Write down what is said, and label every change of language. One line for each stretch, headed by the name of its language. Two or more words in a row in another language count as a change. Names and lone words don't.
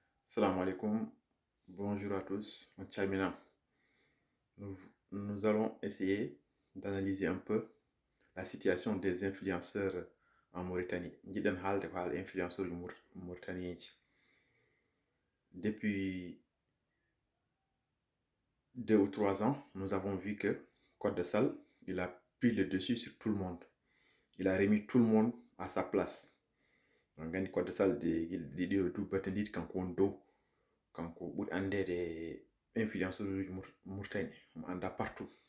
Arabic: سلام عليكم,
French: bonjour à tous, on Tchamina. Nous, nous allons essayer d'analyser un peu la situation des influenceurs en Mauritanie.
Fula: Jiɗen haalde ko haala
French: influenceurs Mauritaniens. Depuis 2 ou 3 ans, nous avons vu que Code de Sal, il a pris le dessus sur tout le monde. Il a remis tout le monde à sa place. Donc, Code de Sal, il dit tout petit quand on do, quand on bout des influenceurs Mauritanie, on anda partout.